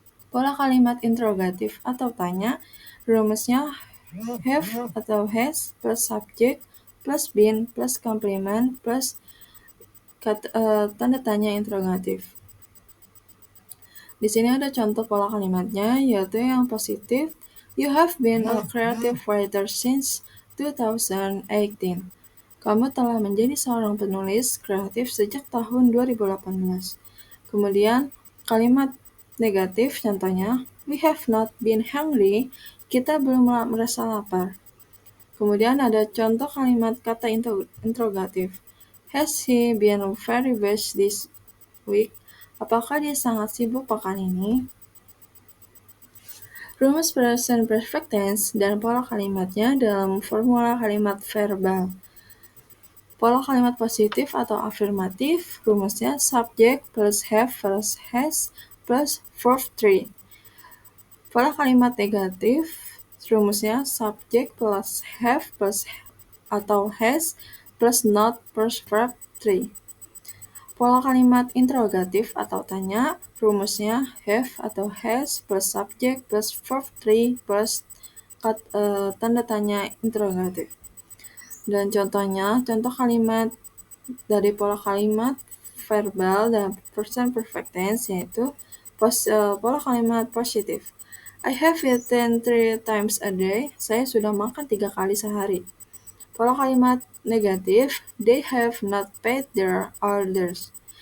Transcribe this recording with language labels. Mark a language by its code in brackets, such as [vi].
[id] Pola kalimat interrogatif atau tanya, rumusnya have atau has plus subject plus been plus complement plus tanda tanya interrogatif. Di sini ada contoh pola kalimatnya, yaitu yang positif. [en] You have been a creative writer since 2018. [id] Kamu telah menjadi seorang penulis kreatif sejak tahun 2018. Kemudian, kalimat negatif contohnya, [en] we have not been hungry. [id] Kita belum merasa lapar. Kemudian ada contoh kalimat kata interrogatif. [en] Has he been very busy this week? [id] Apakah dia sangat sibuk pekan ini? Rumus present perfect tense dan pola kalimatnya dalam formula kalimat verbal. Pola kalimat positif atau afirmatif, rumusnya subject plus have plus has plus verb 3. Pola kalimat negatif, rumusnya subject plus have plus atau has plus not plus verb 3. Pola kalimat interrogatif atau tanya, rumusnya have atau has plus subject plus verb 3 plus tanda tanya interrogatif. Dan contohnya, contoh kalimat dari pola kalimat verbal dan present perfect tense yaitu pola kalimat positif. [en] I have eaten 3 times a day. [id] Saya sudah makan 3 kali sehari. Pola kalimat negatif, [en] they have not paid their orders.